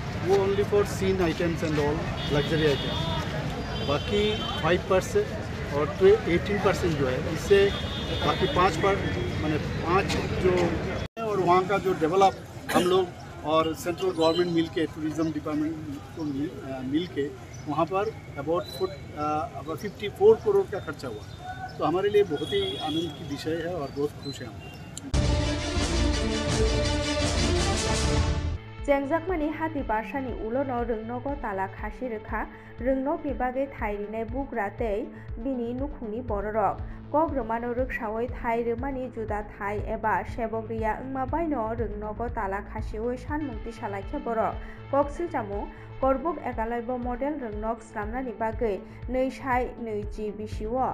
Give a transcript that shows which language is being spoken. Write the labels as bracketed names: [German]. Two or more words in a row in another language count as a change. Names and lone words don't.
[Hindi] वो [English] only for scene items and all luxury item. [Hindi] बाकी 5% और 18% जो है, इससे बाकी 5 जो और वहाँ का जो डेवलप हम लोग और [English] central government [Hindi] मिल के, [English] tourism department [Hindi] को मिल के वहाँ पर अबाउट 54 करोड़ का खर्चा हुआ। तो हमारे लिए बहुत ही आनंद की विषय है और बहुत खुश हैं हम। [Kok Borok] Jengjakmani hati barsani ulono rungnogo tala khasi rekha rungno bibage thairinai bugra tei bini nukhungni bororok kogromano rwksawai thai rwmani juda thai eba sebogriya wngma baino rungnogo tala khasioi sanmungti salaikha borok koksiljamu korbuk ekalaibo model rungnok slamnani bagui neisai neiji bisio